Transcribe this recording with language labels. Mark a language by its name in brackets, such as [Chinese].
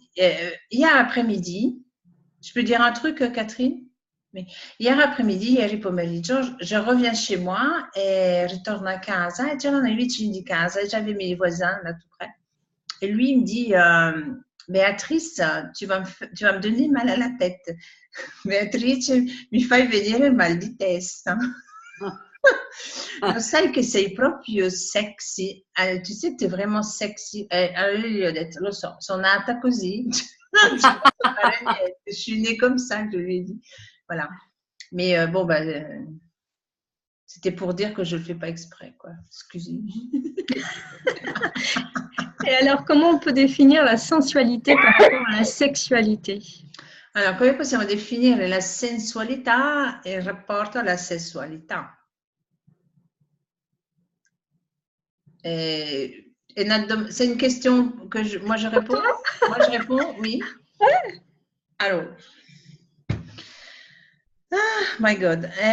[French] Hier après-midi, je peux dire un truc, Catherine? Oui. Hier après-midi, [Italian] ieri pomeriggio, [French] je reviens chez moi et [Italian] ritorno a casa e [French] c'erano i vicini di casa e j'avais mes voisins là tout près. Et lui, il me dit, Béatrice, tu vas me donner mal à la tête. [Italian] Beatrice, mi fai venire mal di testa. Lo sai che sei proprio sexy, [French] tu sais que tu es vraiment sexy. [Italian] Allora io gli ho detto, lo so, sono nata così, non ci posso fare niente, [French] je suis née comme ça, je lui ai dit. Voilà. Mais bon, C'était pour dire que je ne le fais pas exprès, quoi. Excusez. Et alors, comment on peut définir la sensualité par rapport à la sexualité? [Italian] Allora, come possiamo definire la sensualità e il rapporto alla sessualità? [French] C'est une question que moi je réponds. Moi je réponds, oui. Alors, [English] my God.